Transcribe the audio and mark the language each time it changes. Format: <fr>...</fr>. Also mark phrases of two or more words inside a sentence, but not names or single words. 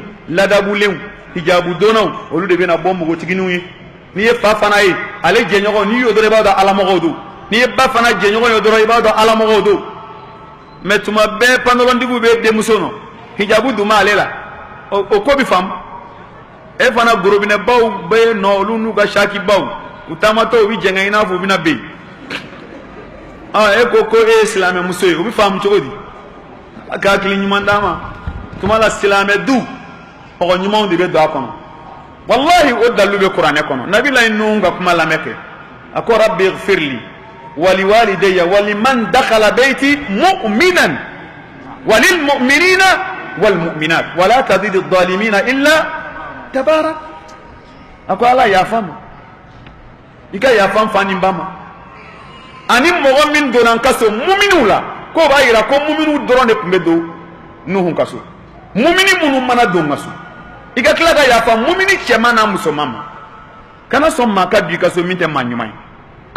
<bm>ladabulenw hijabu donnaw olu de bɛna bɔ npogotigininw ye n'i ye fa fana ye ale jɛɲɔgɔn n'i y'o dɔrɔn i b'a dɔn alamɔgɔw don n'i ye ba fana jɛɲɔgɔn ye dɔrɔn i b'a dɔn alamɔgɔw don mais tuma bɛɛ pantalontigiw bɛ denmuso nɔ hijabu dun b'ale la o ko bɛ faamu e fana gorobinɛbaw bɛ yen nɔ olu n'u ka sakibaw u taamatɔ u bɛ jɛngɛ i n'a fɔ u bɛna ben e ko e ye silamɛmuso ye o bɛ faamu cogo di a ka hakili ɲuman d'a ma tuma la silamɛ du mɔgɔ ɲumanw de bɛ don a kɔnɔ wallahi o dalilu bɛ kuranɛ kɔnɔ nabilayi nuhu ka kuma lamɛn kɛ a ko</bm> <ar>رب اغفر لي ولوالدي ولمن دخل بيتي مؤمنا وللمؤمنين والمؤمنات ولا تزد الظالمين إلا تبارا</ar> <bm>a ko ala yafa ma i ka yafa n fa ni n ba ma ani mɔgɔ min donna n ka so muminiw la k'o b'a yira ko muminiw dɔrɔn de tun bɛ don nuhu ka so mumini minnu mana don n ka so i ka tila ka yafa mumini cɛman n'a musoman ma kana sɔn maa ka don i ka so min tɛ maa ɲuman ye a</bm>